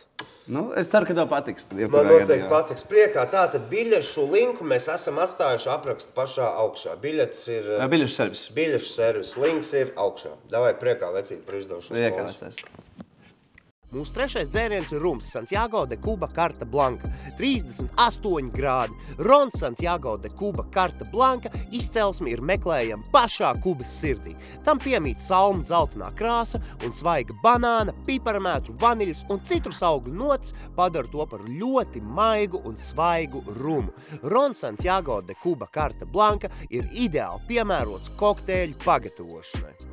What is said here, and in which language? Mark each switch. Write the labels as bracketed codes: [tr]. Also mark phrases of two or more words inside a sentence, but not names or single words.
[lv] Nu, es ceru, ka tev patiks. Man noteikti patiks priekā. Tātad biļešu linku mēs esam atstājuši aprakstu pašā augšā. Biļetes ir... Biļešu servis. Biļešu servis. Links ir augšā. Davai priekā, vecīt, par izdošanas klausu. Mūsu trešais dzēriens ir rums Santiago de Cuba Carta Blanca, 38 grādi. Ron Santiago de Cuba Carta Blanca izcelsme ir meklējama pašā Kubas sirdī. Tam piemīt salmu dzeltenā krāsa un svaiga banāna, piparmētru, vaniļas un citrus augļu notis padara to par ļoti maigu un svaigu rumu. Ron Santiago de Cuba Carta Blanca ir ideāli piemērots kokteļu pagatavošanai.